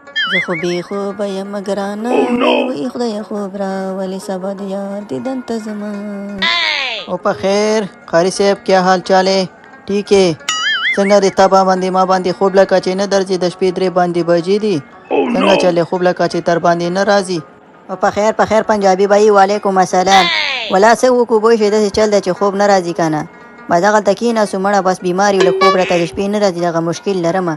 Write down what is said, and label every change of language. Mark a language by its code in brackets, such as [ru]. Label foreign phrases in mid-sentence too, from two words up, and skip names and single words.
[ps] زه خو بې خوبه یم ګرانه وایي خدایه خوب راولې سبا د یار دیدن ته ځمه. او په خیر [ur] قاری صاحب کیا حال چال ہے؟ ٹھیک ہے. [ps] څنګه د تا باندې ما باندې خوب لکه چې نه درځي د شپې 3 باندې بجې دي. څنګه چلې خوب لکه چې تر باندې نه راځي. او په خیر [ur] پنجابي بھائی [ar] وعلیکم السلام. [ps] ولا څه وکړو بوی شي داسې چل دی چې خوب نه راځي که نه. ما دغلته کېناستو مړه بس بیمار له خوب راته د شپې نه راځي دغه مشکل لرمه.